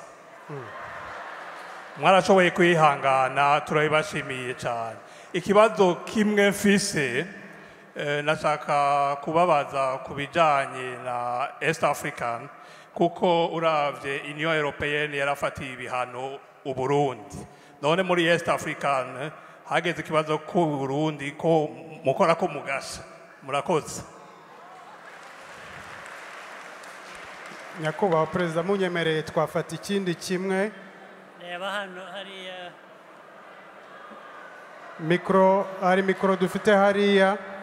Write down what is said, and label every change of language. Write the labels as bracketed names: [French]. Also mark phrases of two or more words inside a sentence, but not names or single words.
[Rundi] Mwarashoboye kwihangana turabibashimiye cyane. Ikibazo kimwe mfise nashaka kubabaza ku bijanye na East African kuko uravye Union Européenne yarafatiye ibihano u Burundi. None muri East African hageze ikibazo ku Burundi ko mukora ko mugasha. Murakoze. Nyakubahwa Perezida munyemereye twafata ikindi kimwe. Reba hano hariya. Mikro dufite hariya.